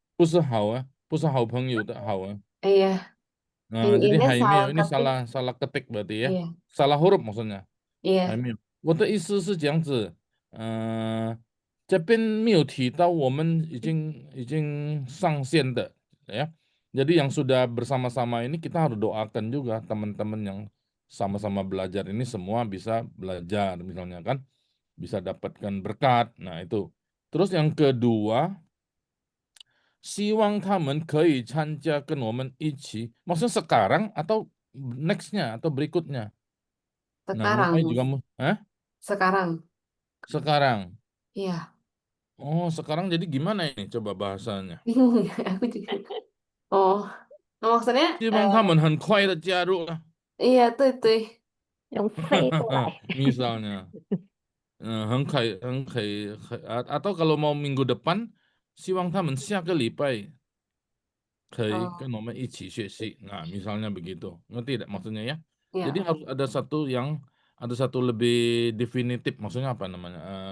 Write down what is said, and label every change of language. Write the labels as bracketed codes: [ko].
[zh] 不是好啊，不是好朋友的好啊。 [id] Iya. Jadi Ini [zh] 还没有 [id] ini salah ketik. salah ketik berarti ya. Iya. Salah huruf maksudnya. [zh] 还 [id] Iya. [zh] 没有。我的意思是这样子，这边没有提到我们已经上线的ya. [id] Jadi yang sudah bersama-sama ini kita harus doakan juga teman-teman yang sama-sama belajar ini semua bisa belajar misalnya kan, bisa dapatkan berkat. Nah itu. Terus yang kedua, [zh] 希望他们可以参加跟我们一起, [id] maksudnya sekarang atau next-nya atau berikutnya? Nah, Ming Ai juga Sekarang. Sekarang. Iya. Oh, sekarang jadi gimana ini coba bahasanya? Bingung ya, aku juga. Oh, maksudnya [zh] 希望他们很快的加入啊。 [id] iya, [zh] 对，用飞过来。 [id] Misalnya. [zh] 很快 [id] atau kalau mau minggu depan [zh] 希望他们下个礼拜可以跟我们一起学习. [id] Nah, misalnya begitu. Ngerti tidak maksudnya ya? Jadi harus ada satu lebih definitif, maksudnya apa namanya?